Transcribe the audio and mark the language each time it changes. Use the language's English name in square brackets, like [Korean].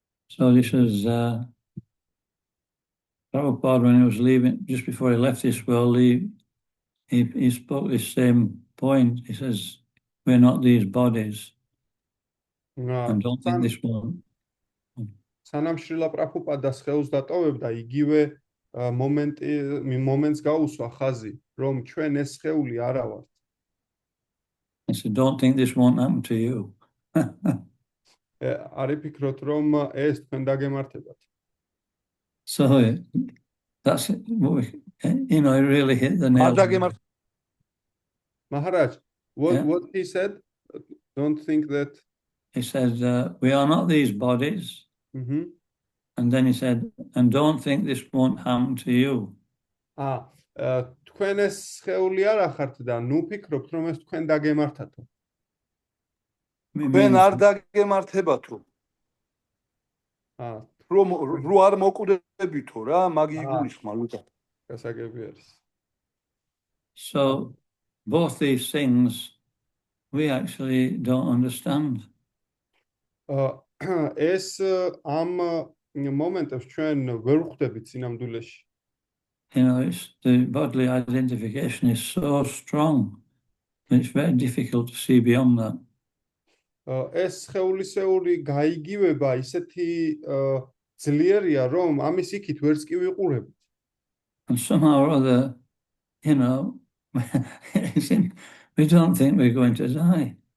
[English] So this is Prabhupada, when he was leaving, just before he left this world, he spoke this same point. He says, we're not these bodies. And don't think this one. [Georgian] სანამ შრილა პრაბჰუპადა სხეულს დატოვებდა, იგივე მომენტს გაუსვა ხაზი, რომ ჩვენ ეს სხეული არა ვართ. [English] He said, don't think this won't happen to you. [Georgian] არ იფიქროთ, რომ ეს თქვენ დაგემართებათ. [English] So that's it. I really hit the nail. Maharaj, what he said, don't think that. He said, we are not these bodies. Mm-hmm. And then he said, and don't think this won't happen to you. [Georgian] თქვენ ეს სხეული არ ახართ და ნუ ფიქრობთ, რომ ეს თქვენ დაგემართათო. თქვენ არ დაგემართებათო. რომ არ მოკვდებითო რა, მაგი იგულისხმა ლუკა. გასაგები არის. [English] So both these things we actually don't understand. [Georgian] ეს ამ მომენტებს ჩვენ ვერ ვხვდებით სინამდვილეში. [English] The bodily identification is so strong. It's very difficult to see beyond that. [Georgian] ეს სხეულისეული გაიგივება ისეთი ძლიერია, რომ ამის იქით ვერც კი ვიყურებთ. [English] And somehow or other, we don't think we're going to die.